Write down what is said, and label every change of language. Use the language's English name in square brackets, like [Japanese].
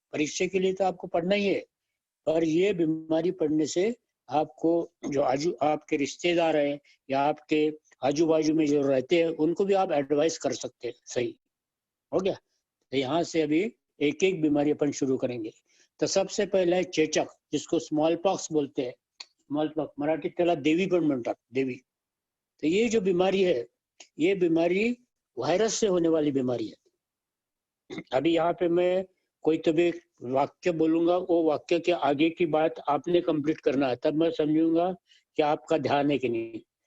[Hindi] परीक्षा के लिए तो आपको पढ़ना ही है, पर ये बीमारी पढ़ने से आपको जो आपके रिश्तेदार हैं या आपके आजू बाजू में जो रहते हैं उनको भी आप एडवाइस कर सकते हैं। सही हो गया? तो यहाँ से अभी एक एक बीमारी अपन शुरू करेंगे। तो सबसे पहला है चेचक, जिसको स्मॉल पॉक्स बोलते हैं। [Marathi] स्मॉल पॉक्स मराठी त्याला देवी पण म्हणतात, देवी। [Hindi] तो ये जो बीमारी है, ये बीमारी वायरस से होने वाली बीमारी है। अभी यहाँ पे मैं कोई तो भी वाक्य बोलूंगा, वो वाक्य के आगे की बात आपने कंप्लीट करना है, तब मैं समझूंगा कि आपका ध्यान है कि नहीं।